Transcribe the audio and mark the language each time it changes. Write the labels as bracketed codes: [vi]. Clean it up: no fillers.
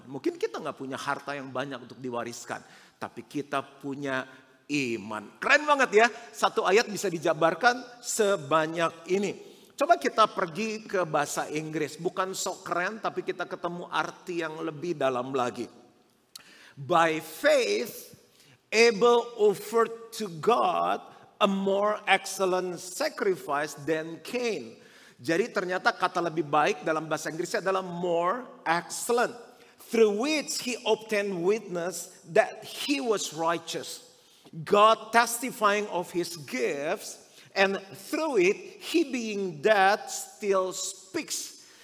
[id] Mungkin kita gak punya harta yang banyak untuk diwariskan, tapi kita punya iman. Keren banget ya, satu ayat bisa dijabarkan sebanyak ini. Coba kita pergi ke bahasa Inggris, bukan sok keren, tapi kita ketemu arti yang lebih dalam lagi. [en] By faith, Abel offered to God a more excellent sacrifice than Cain. [id] Jadi ternyata kata lebih baik dalam bahasa Inggrisnya adalah [en] more excellent. Through which he obtained witness that he was righteous. God testifying of his gifts. And through it he being dead still speaks.